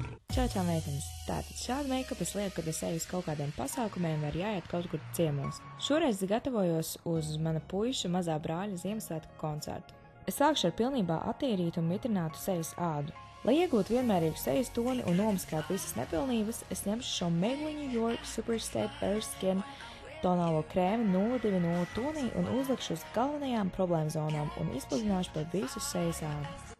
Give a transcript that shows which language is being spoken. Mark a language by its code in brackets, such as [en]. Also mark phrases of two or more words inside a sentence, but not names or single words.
[lv] Čau, meitenes! Tātad šādu make-up es lieku, kad es eju uz kaut kādiem pasākumiem vai jāiet kaut kur ciemos. Šoreiz gatavojos uz mana puiša mazā brāļa Ziemassvētku koncertu. Es sākšu ar pilnībā attīrītu un mitrinātu sejas ādu. Lai iegūtu vienmērīgu sejas toni un nomaskātu visas nepilnības, es ņemšu šo Maybelline New York Superstay Bare Skin tonālo krēmu 020 tonī un uzlikšu uz galvenajām problēmu zonām un izpludināšu pie visu sejas ādu.